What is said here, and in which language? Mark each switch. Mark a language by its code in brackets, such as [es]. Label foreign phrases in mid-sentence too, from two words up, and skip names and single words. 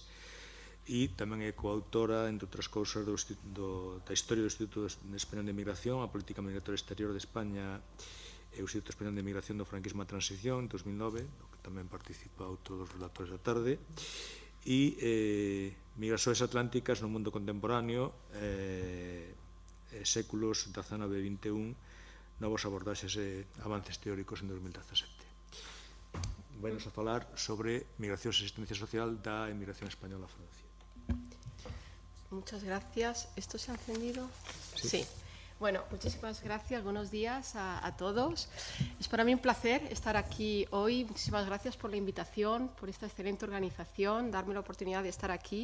[gl] e tamén é coautora, entre outras cousas, da historia do Instituto Español de Migración, a política migratoria exterior de España e o Instituto Español de Migración do Franquismo a Transición, en 2009, no que tamén participa outro dos relatores da tarde, e Migracións Atlánticas no mundo contemporáneo, séculos XIX e XXI, novos abordaxes e avances teóricos en 2017. Vainos a falar sobre migracións e asistencia social da emigración española a Francia. [es] Muchas gracias. ¿Esto se ha encendido? Sí. Bueno, muchísimas gracias. Buenos días a todos. Es para mí un placer estar aquí hoy. Muchísimas gracias por la invitación, por esta excelente organización, darme la oportunidad de estar aquí.